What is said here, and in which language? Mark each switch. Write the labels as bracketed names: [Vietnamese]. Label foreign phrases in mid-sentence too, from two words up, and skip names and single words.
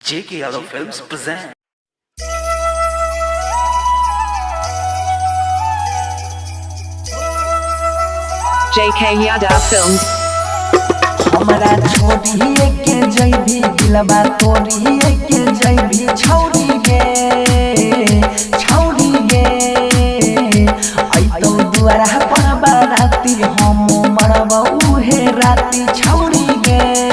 [English] J.K. Yadav Films present. J.K. Yadav Films. [Maithili] हमारा छोड़ी के जैभी दिलबा तोड़ी के जैभी छौड़ी गे आई तो दुआरा पर बाराती हम मरब उहे राती छौड़ी गे